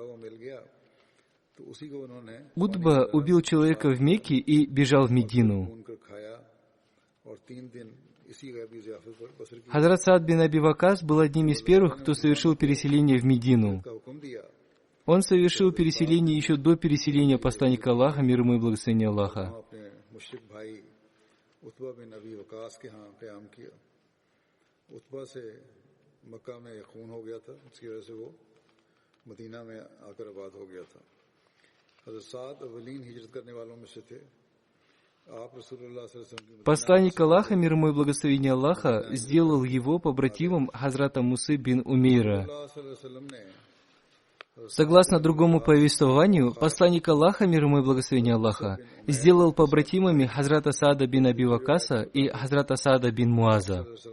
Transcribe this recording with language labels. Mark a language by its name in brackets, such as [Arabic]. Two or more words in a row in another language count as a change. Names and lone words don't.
[Russian] Утба убил человека в Мекке и бежал в Медину. Хазрат Саад бин Аби Вакас был одним из первых, кто совершил переселение в Медину. Он совершил переселение еще до переселения посланника Аллаха, мир ему и благословение Аллаха. [Hindi] मक्का में खून हो गया था, उसकी वजह से वो मदीना में आकर आबाद हो गया था। हज़रत साद अव्वलीन हिजरत करने वालों में से थे। [Russian] Посланник Аллаха, мир ему и благословение Аллаха, сделал его побратимом Хазрата Мусы бин Умейра. Согласно другому повествованию, посланник Аллаха, мир ему и благословение Аллаха, сделал побратимами Хазрата Саада бин Аби Вакаса и Хазрата Саада бин Муаза.